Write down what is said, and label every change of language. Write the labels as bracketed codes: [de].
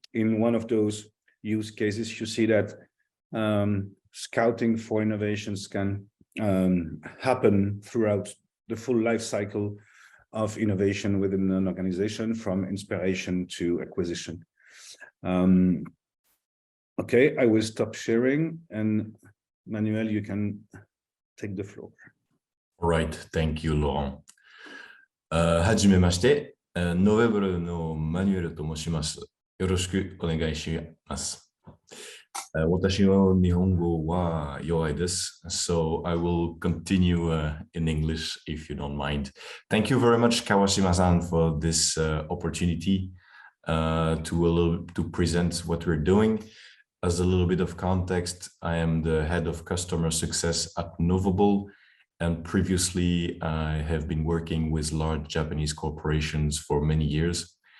[en] In one of those use cases, you see that scouting for innovations can happen throughout the full life cycle of innovation within an organization, from inspiration to acquisition. Okay, I will stop sharing, and Manuel, you can take the floor. All right, thank you, Laurent. [ja] はじめまして、Novable のマニュエルと申します。よろしくお願いします。私の日本語は弱いです。 [en] So I will continue in English if you don't mind. Thank you very much, Kawashima-san, for this opportunity to present what we're doing. As a little bit of context, I am the head of customer success at Novable, and previously I have been working with large Japanese corporations for many years.